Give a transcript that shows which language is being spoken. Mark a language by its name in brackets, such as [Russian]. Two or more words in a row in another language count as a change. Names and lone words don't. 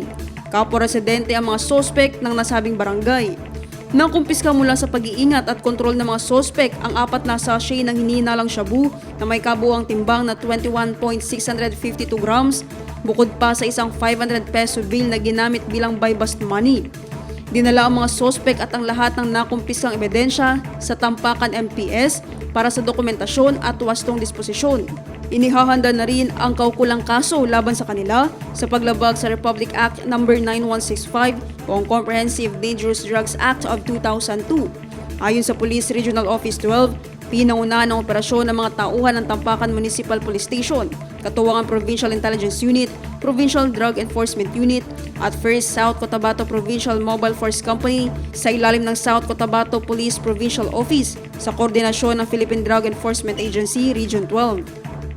[Filipino] Kapwa residente ang mga suspect ng nasabing barangay. Nakumpiska mula sa pag-iingat at kontrol ng mga suspect ang 4 na sachet ng hinihinalang shabu na may kabuuang timbang na 21.652 grams, bukod pa sa isang [English] 500 peso bill [Filipino] na ginamit bilang [English] buy-bust money. [Filipino] Dinala ang mga suspect at ang lahat ng nakumpiskang ebidensya sa Tampakan MPS para sa dokumentasyon at wastong disposisyon. Inihahanda na rin ang kaukulang kaso laban sa kanila sa paglabag sa Republic Act No. 9165 o ang Comprehensive Dangerous Drugs Act of 2002. Ayon sa Police Regional Office 12, pinangunahan ang operasyon ng mga tauhan ng Tampakan Municipal Police Station, katuwang ang Provincial Intelligence Unit, Provincial Drug Enforcement Unit at 1st South Cotabato Provincial Mobile Force Company sa ilalim ng South Cotabato Police Provincial Office sa koordinasyon ng Philippine Drug Enforcement Agency Region 12.